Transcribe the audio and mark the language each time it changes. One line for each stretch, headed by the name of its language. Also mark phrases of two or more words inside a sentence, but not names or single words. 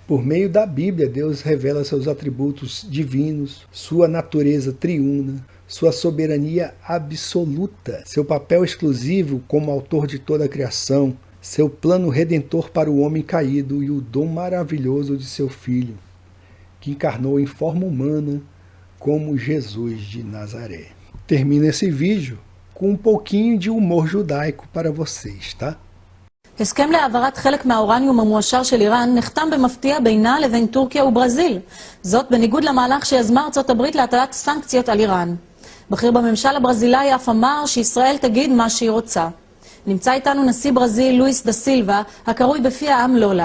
Portuguese: Por meio da Bíblia, Deus revela seus atributos divinos, sua natureza triuna, sua soberania absoluta, seu papel exclusivo como autor de toda a criação, seu plano redentor para o homem caído e o dom maravilhoso de seu Filho, que encarnou em forma humana como Jesus de Nazaré. Termino esse vídeo com um pouquinho de humor judaico para vocês, tá?
Hebrew: הסכם להעברת חלק מהאורניום המועשר של איראן נחתם במפתיע בינה לבין טורקיה וברזיל. זאת בניגוד למהלך שיזמה ארצות הברית להטלת סנקציות על איראן. בכיר בממשל הברזילאי אף אמר שישראל תגיד מה שהיא רוצה. נמצא איתנו נשיא ברזיל לואיס דה סילבה, הקרוי בפי העם לולה.